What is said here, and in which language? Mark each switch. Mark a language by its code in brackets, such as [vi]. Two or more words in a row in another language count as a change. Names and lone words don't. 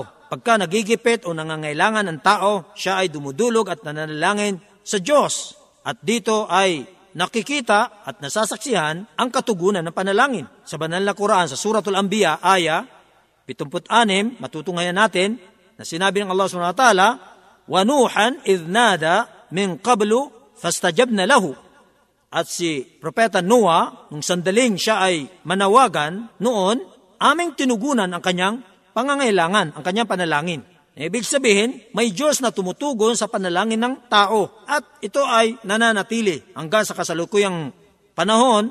[tl] Pagka nagigipit o nangangailangan ng tao, siya ay dumudulog at nananalangin sa Diyos. At dito ay nakikita at nasasaksihan ang katugunan ng panalangin. Sa banal na Quran, sa Suratul Anbiya, aya 76, matutunghayan natin na sinabi ng Allah [ar] سبحانه وتعالى, وَنُوحًا إِذْ نَادَى مِنْ قَبْلُ فَاسْتَجَبْنَ لَهُ. [tl] At si Propeta Noah, nung sandaling siya ay manawagan noon, aming tinugunan ang kanyang pangangailangan, ang kanyang panalangin. Ibig sabihin, may Diyos na tumutugon sa panalangin ng tao. At ito ay nananatili hanggang sa kasalukuyang panahon.